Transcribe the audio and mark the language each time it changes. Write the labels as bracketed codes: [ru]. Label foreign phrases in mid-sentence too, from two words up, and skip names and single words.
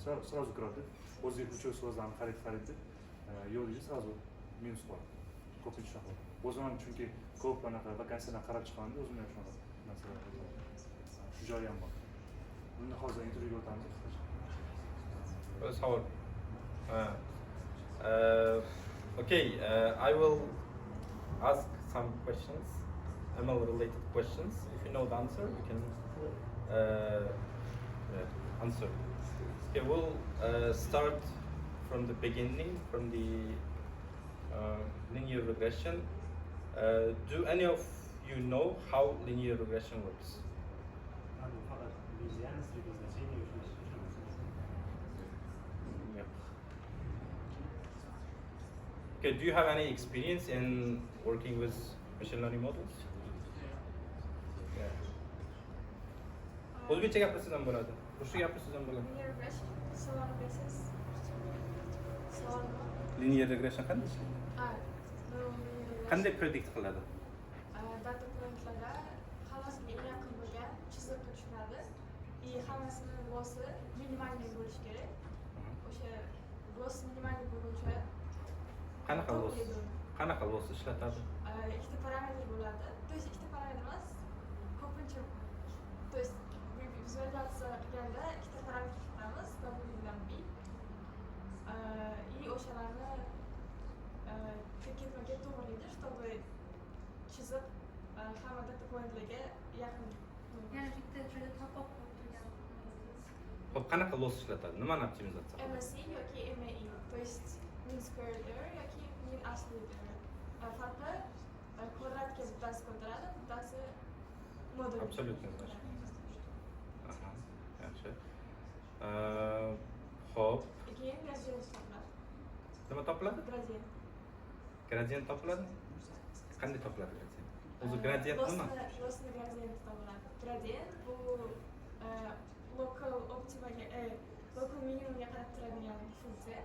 [uz] Сразу kiradi. O'ziga ключевой so'zlarni qaraydi. Yo'liga сразу minus bor. Ko'pincha shunaqa. O'zim ham chunki ko'p anaqa vakansiyalarni qarab chiqqanda o'zim ham shunaqa narsalar qilaman. Shu joyi ham bor. Bunda hozir intervyuga o'tamiz qisqacha. Savol. [en] Okay, I will ask some questions, ML related questions. If you know the answer, you can answer. Okay, we'll start from the beginning, from the linear regression. Do any of you know how linear regression works? Okay, do you have any experience in working with machine learning models? [uz] O'zbekcha gapirsangiz ham bo'ladi. Ruscha gapirsangiz ham bo'ladi. [en] Linear regression, [uz] savol berasiz. Savolmi? [en] Linear regression [uz] qanday ishlaydi? Qanday predict qiladi? [en] Data pointlarda [uz] hammasiga eng yaqin bo'lgan chiziqqa tushiradi. Hammasini losi minimalniy bo'lishi kerak. O'sha los minimalniy bo'lguncha Qanaqa los ishlatadi? Ikkita parametr bo'ladi. [ru] То есть [uz] ikkita parametr emas, ko'pincha [ru] то есть [uz] vizualizatsiya qilganda ikkita parametr chiqaramiz, w bilan b. И o'shalarni ketma-ket to'g'rilaydi, чтобы chiziq hamma [en] data pointlarga [uz] yaqin. Yani bitta joyda topib turgan. Xo'p, qanaqa los ishlatadi? Nimani optimizatsiya qiladi? MSI yoki MEI, [ru] то есть [en] mean squared error [uz] yoki [en] mean absolute error. [uz] Farqi kvadratga bittasi ko'taradi, bittasi modul. [ru] Absolutно, значит. [uz] Aha, yaxshi. Xo'p. Keyin gradient topiladi. Nima topiladi? Gradient. Gradient topiladi? Qanday topiladi gradient? O'zi gradient nima? Losni gradient topiladi. Gradient bu [en] local optimaga, local minimumga [uz] qarab turadigan funksiya.